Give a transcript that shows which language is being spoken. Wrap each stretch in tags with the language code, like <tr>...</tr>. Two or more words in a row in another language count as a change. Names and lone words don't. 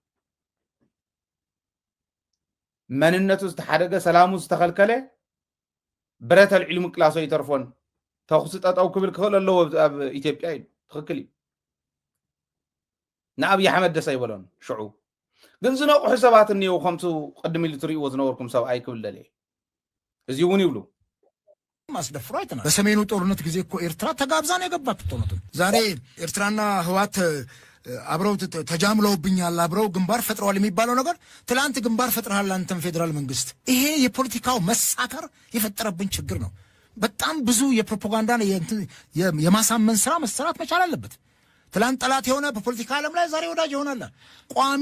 <ti>መንነቱ ዝተሓደገ ሰላሙ ዝተኸልከለ ብረት ኣልዒሉ ምቅላሶ ይተርፎን ተኹስ ጠጠው ክብል ክኽእል ኣለዎ ኣብ ኢትዮጵያ እዩ ትኽክል እዩ ንኣብይ ኣሕመድ ደስ ኣይበሎን ሽዑ ግን ዝነቑሑ ሰባት እኒአው ከምቱ ቅድም ኢሉ ትሪእዎ ዝነበርኩም ሰብኣይ ክብል ደልየ እዚ እውን ይብሉ</ti> <am>ማስደፍሮ አይተናል በሰሜኑ ጦርነት ጊዜ እኮ ኤርትራ ተጋብዛ ነው የገባችው ጦርነቱ ዛሬ ኤርትራና ህዋት አብረው ተጃምለውብኛል አብረው ግንባር ፈጥረዋል የሚባለው ነገር ትላንት ግንባር ፈጥረሃል አንተም ፌደራል መንግስት ይሄ የፖለቲካው መሳከር የፈጠረብን ችግር ነው በጣም ብዙ የፕሮፓጋንዳ የማሳመን ስራ መሰራት መቻል አለበት ትላንት ጠላት የሆነ በፖለቲካ ዓለም ላይ ዛሬ ወዳጅ ይሆናል ቋሚ</am>